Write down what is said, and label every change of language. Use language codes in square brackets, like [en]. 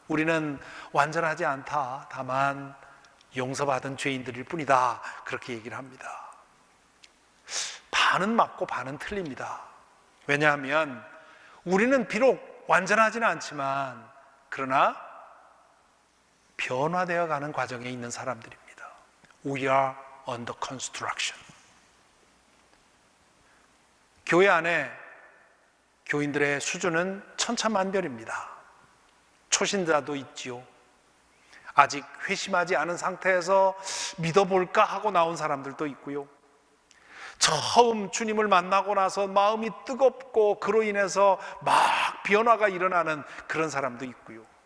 [ko] 우리는 완전하지 않다, 다만 용서받은 죄인들일 뿐이다, 그렇게 얘기를 합니다. 반은 맞고 반은 틀립니다. 왜냐하면 우리는 비록 완전하지는 않지만 그러나 변화되어 가는 과정에 있는 사람들입니다. [en] We are under construction. [ko] 교회 안에 교인들의 수준은 천차만별입니다. 초신자도 있지요. 아직 회심하지 않은 상태에서 믿어볼까 하고 나온 사람들도 있고요. 처음 주님을 만나고 나서 마음이 뜨겁고 그로 인해서 막 변화가 일어나는 그런 사람도 있고요.